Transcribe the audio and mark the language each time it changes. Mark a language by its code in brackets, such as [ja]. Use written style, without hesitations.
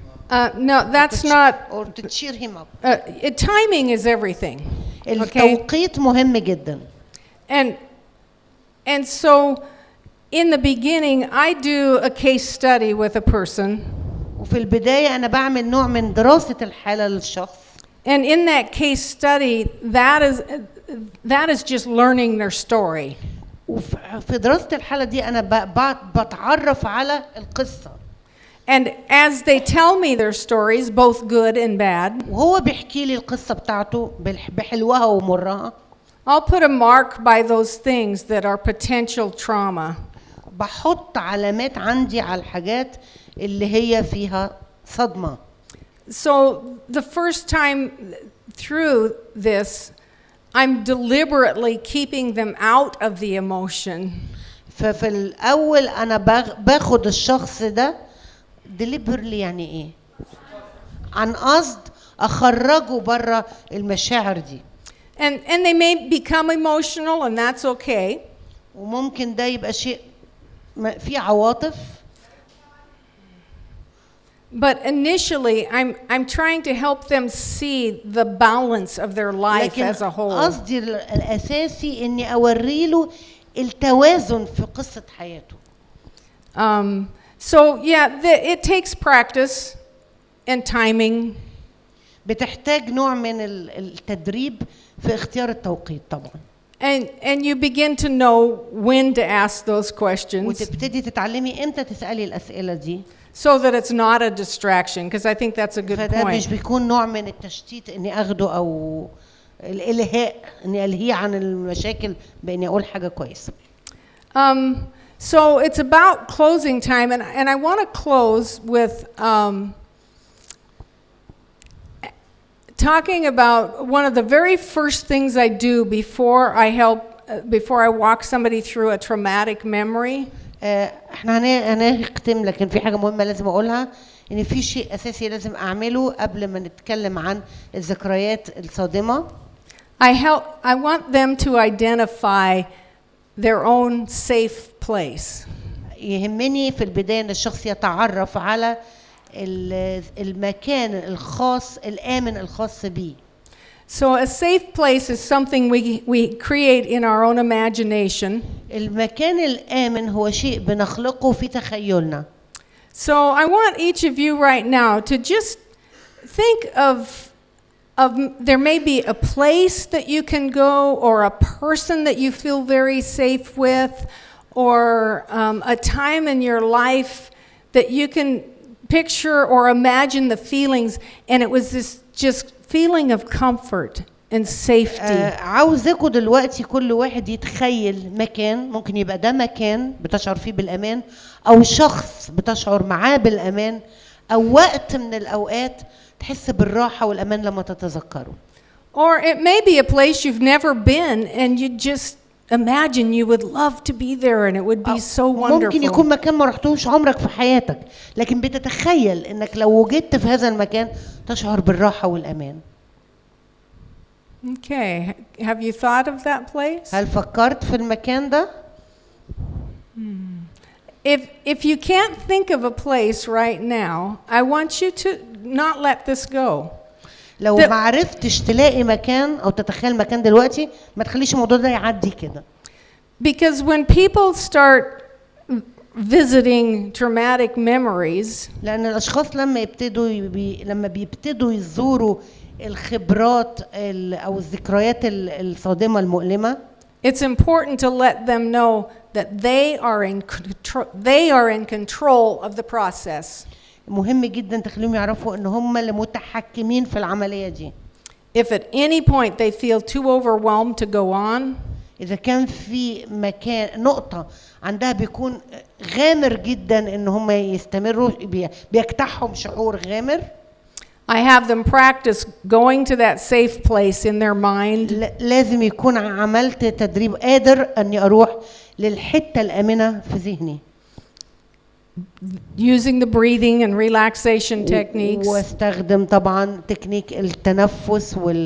[en] No, that's not. Or to cheer him up. Timing is everything. [ar] التوقيت مهم جدا. [en] And so, in the beginning, I do a case study with a person. [ar] وفي البداية أنا بعمل نوع من دراسة الحالة للشخص. [en] And in that case study, that is just learning their story. [ar] وفي دراسة الحالة دي أنا بتعرف على القصة. [en] And as they tell me their stories, both good and bad, [ar] وهو بيحكي لي القصة بتاعته بحلوها ومرها. [en] I'll put a mark by those things that are potential trauma. [ar] بحط علامات عندي على الحاجات اللي هي فيها صدمة. [en] So the first time through this, I'm deliberately keeping them out of the emotion. [ar] ففي الأول أنا باخد الشخص ده deliberately يعني إيه؟ عن قصد أخرجه برا المشاعر دي. [en] And they may become emotional and that's okay. [ar] وممكن ده يبقى شيء في عواطف. [en] But initially, I'm trying to help them see the balance of their life as a whole. [ar] قصدي الأساسي إني أوريله التوازن في قصة حياته. [en] So yeah, it takes practice. and timing. [ar] بتحتاج نوع من التدريب في اختيار التوقيت طبعا. [en] And you begin to know when to ask those questions [ar] وتبتدي تتعلمي امتى تسألي الأسئلة دي. [en] so that it's not a distraction, because I think that's a good [ar] فده مش [en] point. [ar] بيكون نوع من التشتيت اني اخده او الالهاء اني الهيه عن المشاكل باني اقول حاجه كويسه. [en] So it's about closing time, and I want to close with talking about one of the very first things I do before I walk somebody through a traumatic memory. [ar] احنا هنختم، لكن في حاجه مهمه لازم اقولها، ان في شيء اساسي لازم اعمله قبل ما نتكلم عن الذكريات الصادمه. [en] I want them to identify their own safe place. [ar] يهمني في البدايه ان الشخص يتعرف على المكان الخاص الآمن الخاص بيه. [en] So a safe place is something we create in our own imagination. [ar] المكان الآمن هو شيء بنخلقه في تخيلنا. [en] So I want each of you right now to just think of there may be a place that you can go, or a person that you feel very safe with, or a time in your life that you can picture or imagine the feelings, and it was this just feeling of comfort and safety. [ar] عاوزاكم دلوقتي كل واحد يتخيل مكان، ممكن يبقى ده مكان بتشعر فيه بالأمان، أو شخص بتشعر معاه بالأمان، أو وقت من الأوقات تحس بالراحة والأمان لما تتذكره. [en] Or it may be a place you've never been and you just imagine you would love to be there and it would be so wonderful. [ar] ممكن يكون مكان ما رحتوش عمرك في حياتك، لكن بتتخيل انك لو وجدت في هذا المكان تشعر بالراحة والأمان. [en] Okay, have you thought of that place? [ar] هل فكرت في المكان ده؟ [en] If you can't think of a place right now, I want you to not let this go. [ar] لو ما عرفتش تلاقي مكان او تتخيل مكان دلوقتي، ما تخليش الموضوع ده يعدي كده. [en] Because when people start visiting traumatic memories, [ar] لأن الأشخاص لما بيبتدوا يزوروا الخبرات أو الذكريات الصادمة المؤلمة، [en] it's important to let them know that they are in control of the process. [ar] مهم جدا تخليهم يعرفوا ان هم اللي متحكمين في العملية دي. [en] If at any point they feel too overwhelmed to go on, [ar] إذا كان في مكان نقطة عندها بيكون غامر جدا ان هم يستمروا، بيجتاحهم شعور غامر. [en] I have them practice going to that safe place in their mind. [ar] لازم يكون عملت تدريب قادر اني اروح للحتة الآمنة في ذهني. [en] Using the breathing and relaxation techniques. [ar] واستخدم طبعا تكنيك التنفس